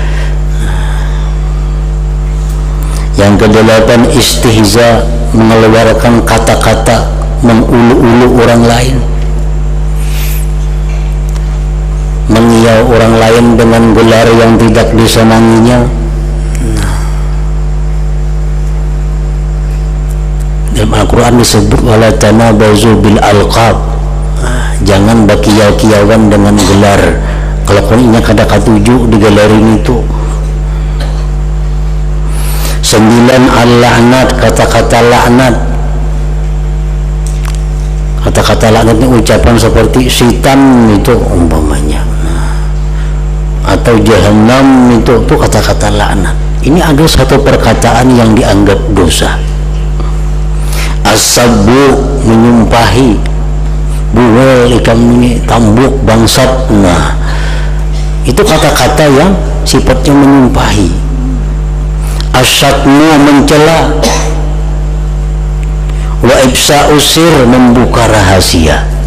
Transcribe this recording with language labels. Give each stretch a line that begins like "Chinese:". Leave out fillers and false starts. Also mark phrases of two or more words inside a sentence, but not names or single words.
Indonesian: Yang kedelapan, istihza, mengeluarkan kata-kata mengulu-ulu orang lain, mengiau orang lain dengan gelar yang tidak disenanginya. Dalam Al-Quran disebut
Arabic: wala tanabazu bil alqab,
Banjar: jangan bakiau-kiauan dengan gelar. Kalau ini kada katuju digelarin itu.
Indonesian: 9, al-la'nat, kata-kata laknat. Kata-kata laknat ini ucapan seperti syaitan itu umpamanya, atau jahannam itu kata-kata laknat. Ini ada satu perkataan yang dianggap dosa. As-sabbu,
Banjar: menyumpahi, buwel ikam ini tambuk bangsat.
Indonesian: Nah, itu kata-kata yang sifatnya menyumpahi. As-satmu, mencela.
Arabic: Wa ibsa'u sir,
Indonesian: membuka rahasia.